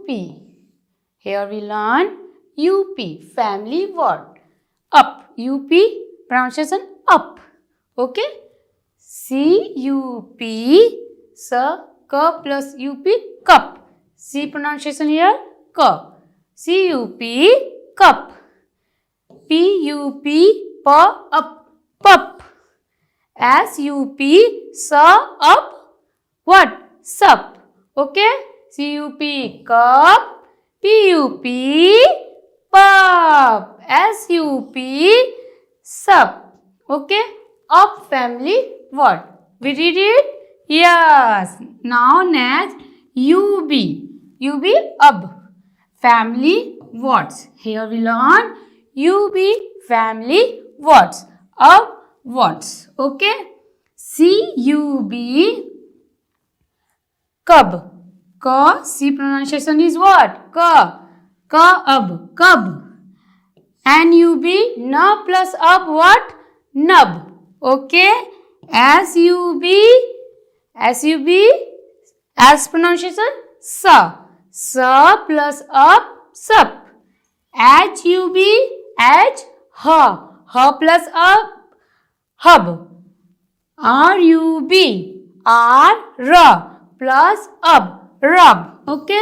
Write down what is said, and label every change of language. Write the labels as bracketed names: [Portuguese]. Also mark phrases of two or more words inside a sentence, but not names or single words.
[English] Here we learn UP, family word. Up. UP, pronunciation up. Okay. C-U-P, sir, K plus U-P, cup. C pronunciation here, K. C-U-P, cup. P-U-P, up, pup. S-U-P, up, what? Sup. Okay? C-U-P, cup. P-U-P, pup. S-U-P, sup. Okay? Up family word. We read it? Yes. Now next, U-B. U-B, up. Family words. Here we learn U-B, family words. Up words. Okay. C-U-B, cub. Ka, C pronunciation is what? Ka. Ka-ab, cub. N-U-B, na plus ab, what? Nub. Okay. S-U-B, as pronunciation, sa. Sa plus ab, sup. H-U-B, H, ha. Ha plus ab, hub. R-U-B, R, ra plus ab, rub. Okay.